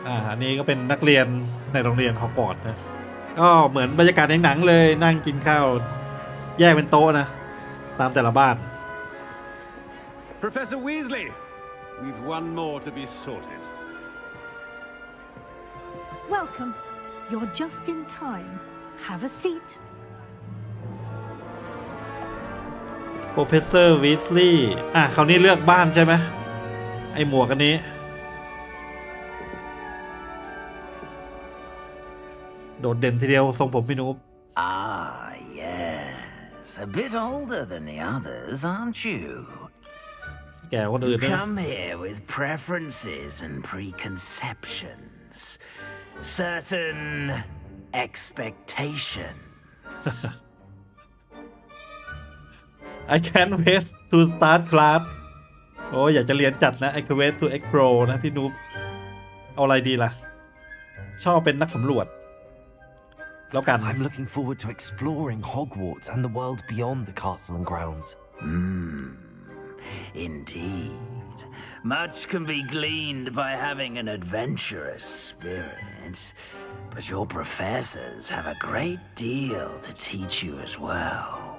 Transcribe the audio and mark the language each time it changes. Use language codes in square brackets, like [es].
[th] อันนี้ก็เป็นนักเรียนในโรงเรียนฮอกวอตส์นะก็เหมือนบรรยากาศในหนังเลยนั่งกินข้าวแยกเป็นโต๊ะนะตามแต่ละบ้าน [en] Professor Weasley, we've one more to be sorted. Welcome. You're just in time. Have a seat. [th] Professor Weasley คราวนี้เลือกบ้านใช่ไหมไอหมวกอันนี้โดดเด่นทีเดียวทรงผมพี่นุ๊ก [en] Ah, yes. A bit older than the others, aren't you? [th] แก่คนอื่น [en] You [th] นะ [en] come here with preferences and preconceptions. Certain expectations. I can't wait to start class [th] โอ้อยากจะเรียนจัดนะ [en] I can't wait to explore [th] นะพี่นุ๊กเอาอะไรดีล่ะชอบเป็นนักสำรวจแล้วกัน [en] I'm looking forward to exploring Hogwarts and the world beyond the castle and grounds. Indeed. Much can be gleaned by having an adventurous spirit, but your professors have a great deal to teach you as well.